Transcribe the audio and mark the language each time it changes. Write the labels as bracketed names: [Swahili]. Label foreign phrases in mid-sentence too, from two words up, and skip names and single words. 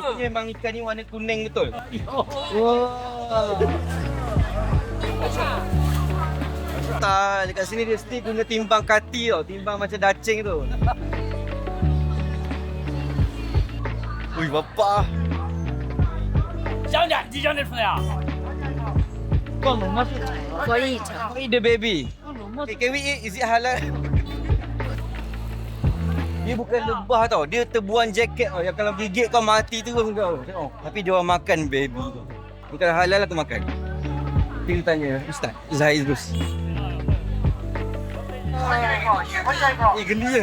[Malay] Rupanya memang ikan ni warna kuning betul. Wow. Tak, dekat sini dia still guna timbang kati tau. Timbang macam dacing tu. Ui, bapak. [Chinese] 香点，几香点出来啊？ [English] Eat the baby. Okay, can we eat? Is it halal? [Malay] Dia bukan lebah tau. Dia terbuang jaket tau. Yang kalau gigit kau mati terus kau. Tengok. Tapi dia orang makan baby tu. Bukan halal aku makan. Kita tanya Ustaz Zahid Rus. Geli je.